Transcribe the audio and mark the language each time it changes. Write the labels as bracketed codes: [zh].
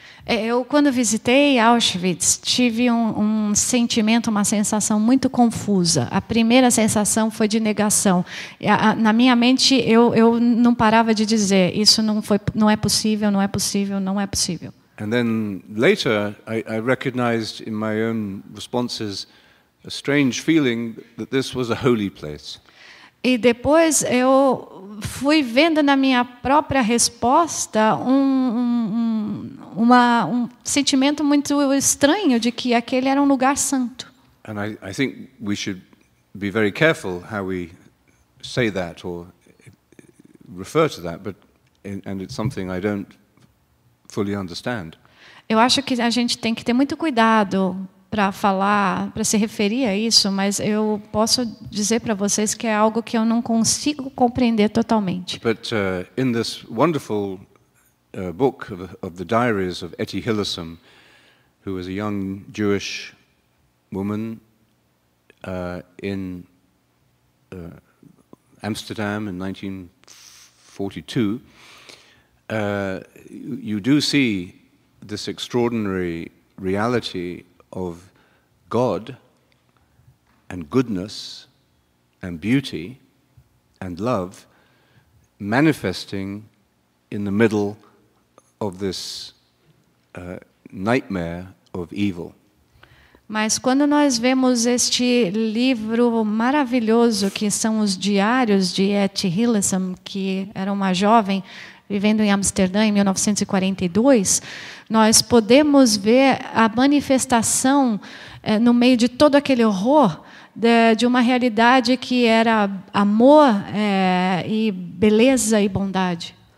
[pt] Eu, quando visitei Auschwitz, tive um sentimento, uma sensação muito confusa. A primeira sensação foi de negação. Na minha mente, eu não parava de dizer, isso não é possível, não é possível, não é possível. [en] And then later, I recognized in my own responses a strange feeling that this was a holy place. [pt] E depois eu fui vendo na minha própria resposta um sentimento muito estranho de que aquele era um lugar santo. [en] And I think we should be very careful how we say that or refer to that, and it's something I don't fully understand. [pt] Eu acho que a gente tem que ter muito cuidado para falar, para se referir a isso, mas eu posso dizer para vocês que é algo que eu não consigo compreender totalmente. [en] But in this wonderful book of the diaries of Etty Hillesum, who was a young Jewish woman in Amsterdam in 1942, you do see this extraordinary reality of God and goodness and beauty and love manifesting in the middle of this nightmare of evil. [pt] Mas quando nós vemos este livro maravilhoso que são os diários de Etty Hillesum, que era uma jovem vivendo em Amsterdã em 1942, nós podemos ver a manifestação no meio de todo aquele horror de uma realidade que era amor e beleza e bondade.